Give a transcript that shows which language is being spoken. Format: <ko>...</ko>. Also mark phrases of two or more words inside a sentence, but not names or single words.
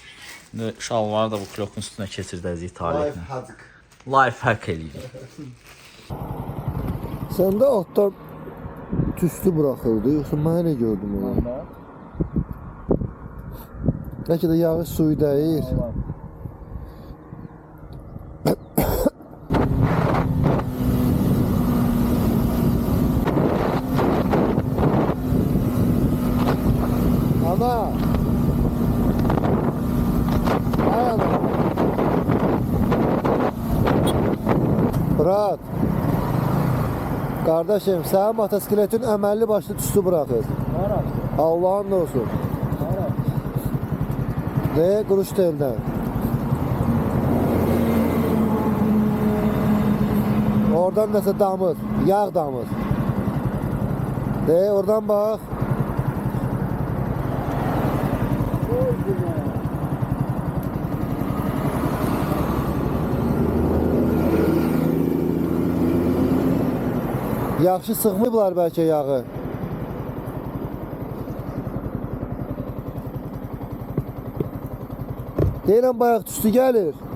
<az>İndi şalvarı da bu klokun üstünə keçirdəcəyik tarixlə.</az> <en>Life hack</en> <az>eləyirik. Səndə altdan tüstü buraxırdı, yoxsa mən elə gördüm onu? Bəlkə də yağış suyu dəyir. Ana! Ay ana! Fırat! Kardeşim, sənin motosikletin əməlli başlı tüstü bırakır.</az> <tr>Allah'ın olsun. Ne? Kuruş telden. Oradan nasıl damır? Yağ damır. De oradan bak.</tr> <az>Yaxşı sıxmayıblar bəlkə yağı. Deyirəm bayaq tüstü gəlir.</az>